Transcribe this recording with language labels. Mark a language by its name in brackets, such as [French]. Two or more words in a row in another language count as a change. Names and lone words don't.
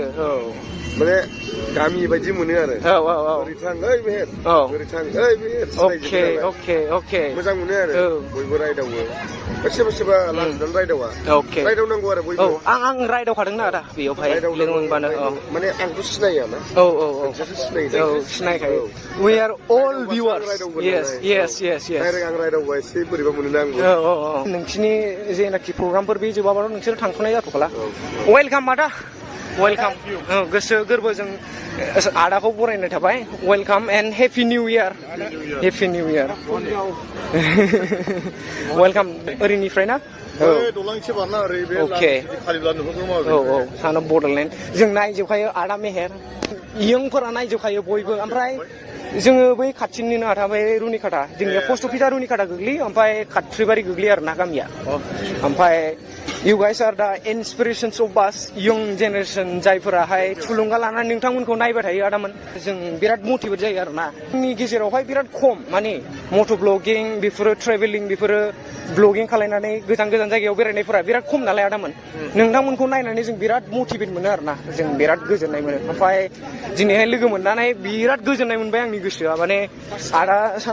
[Bodo] माने गामि बायदि मोनो आरो ओरै थां ओइ मेहेर ओरै थां ओइ मेहेर अके अके अके मोजां मोनो आरो बयबो रायदावो सोरबा सोरबा लाजिनानै रायदावा रायदावनांगौ आरो बयबो आं रायदावखादोंना आदा बेयावहाय लोगो मोनबानो माने आंथ' सिनायाना नोंसोरसो सिनायो सिनायखायो [English] we are all viewers yes [Bodo] डाइरेक्ट आं रायदावबा एसे बोरैबा मोनोना आंबो नोंसिनि जेनाखि प्रग्रामफोर बे जोबाबाथ' नोंसोर थांथ'नाय जाथ'खाला वेलकाम आदा वेलकाम गोसो गोरबोजों आदाखौ बरायनाय थाबाय [English] welcome and happy new year welcome [Bodo] ओरैनिफ्राय ना दलांसे बारना ओरै बे अके खालिब्ला नुहुरगौ सान अफ बड'लेण्ड जों नायजोबखायो आदा मेहेर इयंफोरा नायजोबखायो बयबो ओमफ्राय जोङो बै खाथिनिनो आदा बै रुनिखाटा जोंनिया पस्ट अफिसा रुनिखाटा गोग्लैयो ओमफ्राय खाथिबारि गोग्लैयो आरो ना गामिया ओमफ्राय [English] you guys are the inspirations of us young generation [Bodo] जायफोराहाय थुलुंगा लानानै नोंथांमोनखौ नायबाय थायो आदामोन जों बिराद मटिभेट जायो आरोना जोंनि गेजेरावहाय बिराद खम माने मट' ब्लगिं बेफोरो ट्रेभेलिं बेफोरो ब्लगिं खालायनानै गोजान गोजान जायगायाव बेरायनायफोरा बिराद खम नालाय आदामोन नोंथांमोनखौ नायनानै जों बिराद मटिभेट मोनो आरोना जों बिराद गोजोननाय मोनो ओमफ्राय दिनैहाय लोगो मोननानै बिराद गोजोननाय मोनबाय आंनि गोसोआ माने आदा सान